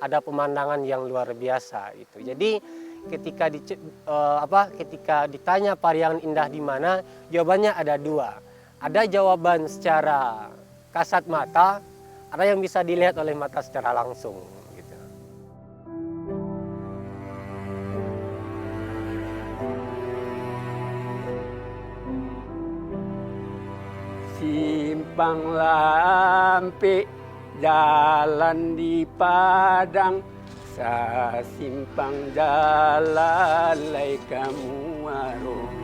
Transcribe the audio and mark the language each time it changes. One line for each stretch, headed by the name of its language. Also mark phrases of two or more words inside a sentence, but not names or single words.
Indonesian: Ada pemandangan yang luar biasa gitu. Jadi ketika ditanya Pariangan indah di mana, jawabannya ada 2. Ada jawaban secara kasat mata, ada yang bisa dilihat oleh mata secara langsung gitu.
Minangkabau: Simpang Lampe, jalan di Padang, sa simpang jalan lai kamu aro.